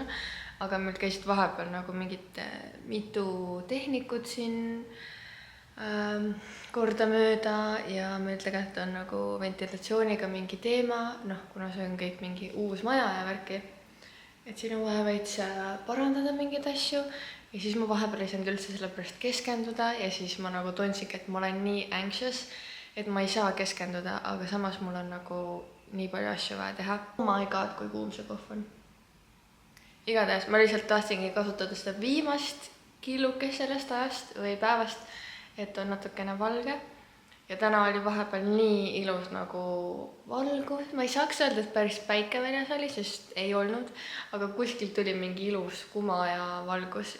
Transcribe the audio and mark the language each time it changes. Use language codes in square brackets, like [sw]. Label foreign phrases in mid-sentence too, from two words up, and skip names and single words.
[et] Aga meil käisid vahepeal nagu mitu tehnikut siin kordamööda ja meil tegelikult on nagu ventilatsiooniga mingi teema, kuna see on kõik mingi uus maja ja värki. Et siin on vaja veits parandada mingeid asju ja siis ma vahepeal ei saanud üldse selle pärast keskenduda ja siis ma nagu tundsin, et ma olen nii anxious, et ma ei saa keskenduda, aga samas mul on nagu nii palju asju vaja teha. [en] Oh my god, [et] kui kuum see kohv on. Igatahes ma lihtsalt tahtsingi kasutada seda viimast killukest sellest ajast või päevast, et on natukene valge. Ja täna oli vahepeal nii ilus nagu valgus. Ma ei saaks öelda, et päris päike väljas oli, sest ei olnud, aga kuskilt tuli mingi ilus kuma ja valgus.